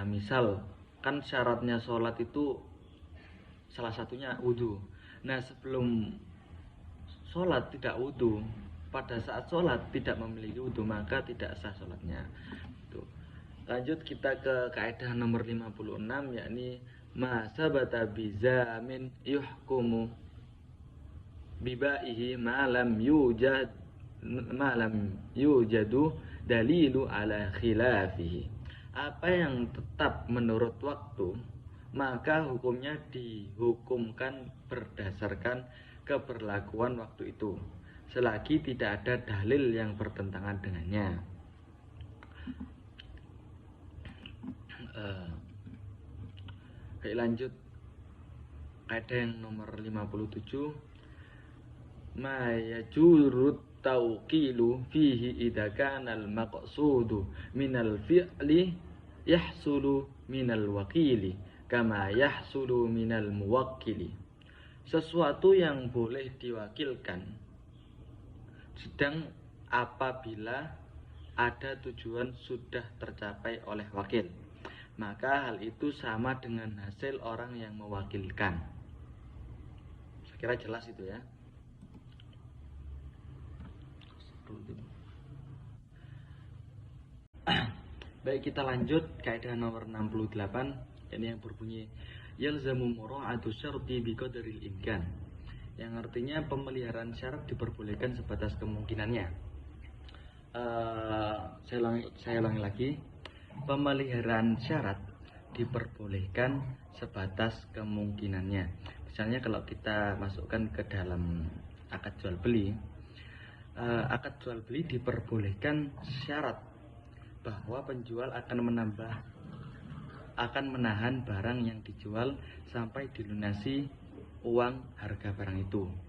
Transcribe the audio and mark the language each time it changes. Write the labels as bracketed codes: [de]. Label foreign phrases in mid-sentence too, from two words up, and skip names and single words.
[id] Misal kan syaratnya sholat itu salah satunya wudhu. Nah, sebelum sholat tidak wudhu, pada saat sholat tidak memiliki wudhu, maka tidak sah sholatnya. Lanjut kita ke kaidah nomor 56, yakni [ar] ما ثبت بزمان يحكم ببقائه ما لم يوجد دليل على خلافه. [id] Apa yang tetap menurut waktu, maka hukumnya dihukumkan berdasarkan keberlakuan waktu itu, selagi tidak ada dalil yang bertentangan dengannya. Baik, lanjut kaidah yang nomor 57, [ar] ما يجوز التوكيل فيه إذا كان المقصود من الفعل يحصل من الوكيل كما يحصل من الموكل. [id] Sesuatu yang boleh diwakilkan sedang apabila ada tujuan sudah tercapai oleh wakil, maka hal itu sama dengan hasil orang yang mewakilkan. Saya kira jelas itu ya. Baik, kita lanjut kaidah nomor 68, ini yang berbunyi [ar] يلزم مراعاة الشرط بقدر الإمكان, [id] yang artinya pemeliharaan syarat diperbolehkan sebatas kemungkinannya. Saya ulangi lagi, pemeliharaan syarat diperbolehkan sebatas kemungkinannya. Misalnya kalau kita masukkan ke dalam akad jual beli, diperbolehkan syarat bahwa penjual akan menahan barang yang dijual sampai dilunasi uang harga barang itu.